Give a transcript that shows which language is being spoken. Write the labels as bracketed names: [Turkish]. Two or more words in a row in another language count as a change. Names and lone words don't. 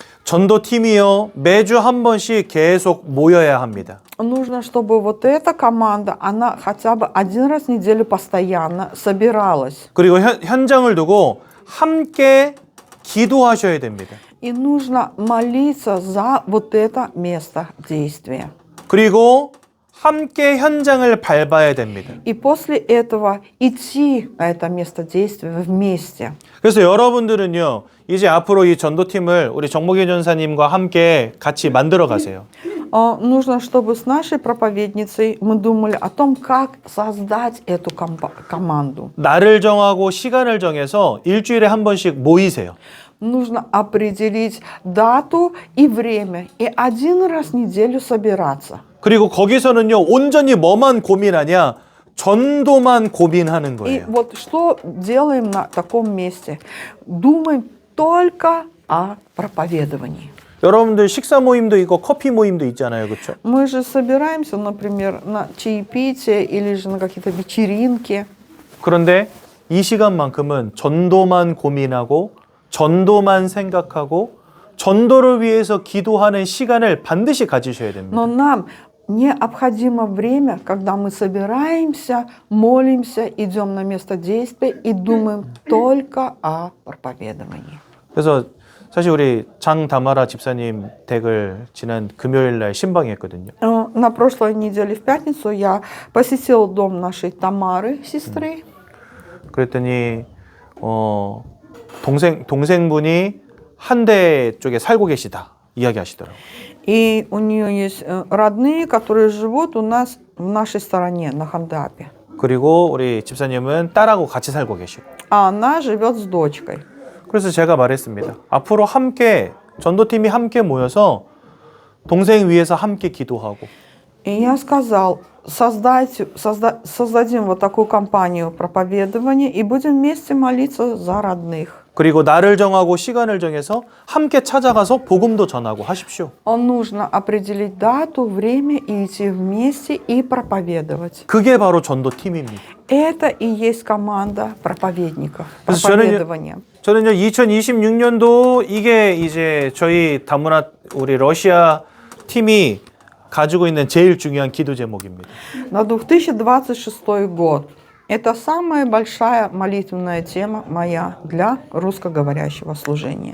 [Korean] 전도팀이요, 매주 한 번씩 계속 모여야 합니다. [Russian] Нужно, чтобы вот эта команда, она хотя бы один раз в неделю постоянно собиралась. [Korean] 그리고 현장을 두고 함께 기도하셔야 됩니다. [Russian] И нужно молиться за вот это место действия. [Korean] 그리고 함께 현장을 밟아야 됩니다. [Russian] И после этого идти на это место действия вместе. [Korean] 그래서 여러분들은요, 이제 앞으로 이 전도팀을 우리 정복희 전사님과 함께 같이 만들어 가세요. [Russian] Нужно, чтобы с нашей проповедницей мы думали о том, как создать эту команду. [Korean] 날을 정하고 시간을 정해서 일주일에 한 번씩 모이세요. [Russian] Нужно определить дату и время, и один раз в неделю собираться. [Korean] 그리고 거기서는요, 온전히 뭐만 고민하냐? 전도만 고민하는 [Russian] И [Korean] 거예요. [Russian] вот что делаем на таком месте? Думаем только о проповедовании. [Korean] 여러분들 식사 모임도 있고 커피 모임도 있잖아요. 그렇죠? [Russian] Мы же собираемся, например, на чаепитие или же на какие-то вечеринки. [Korean] 그런데 이 시간만큼은 전도만 고민하고 전도만 생각하고 전도를 위해서 기도하는 시간을 반드시 가지셔야 됩니다. [Russian] Но нам необходимо время, когда мы собираемся, молимся, идем на место действия и думаем только о проповедовании. [Korean] 그래서 사실 우리 장다마라 집사님 댁을 지난 금요일 날 신방했거든요. [Russian] На прошлой неделе в пятницу я посетила дом нашей Тамары, сестры. [Korean] 그랬더니 동생분이 한대 쪽에 살고 계시다 이야기하시더라고요. [Russian] И у нее есть родные, которые живут у нас в нашей стороне, на Хандапе. [Korean] 그리고 우리 집사님은 딸하고 같이 살고 계시고. [Russian] А она живет с дочкой. [Korean] 그래서 제가 말했습니다. 앞으로 함께 전도팀이 함께 모여서 동생 위해서 함께 기도하고. [Russian] И я сказал, создадим вот такую компанию проповедования и будем вместе молиться за родных. [Korean] 그리고 날을 정하고 시간을 정해서 함께 찾아가서 복음도 전하고 하십시오. [Russian] Нужно определить дату, время и идти вместе и проповедовать. [Korean] 그게 바로 전도팀입니다. [Russian] Это и есть команда проповедников, [Korean] 그래서 [Russian] проповедования. [Korean] 저는요 2026년도 이게 이제 저희 다문화 우리 러시아 팀이 가지고 있는 제일 중요한 기도 제목입니다. [Russian] На 2026 год это самая большая молитвенная тема моя для русскоговорящего служения.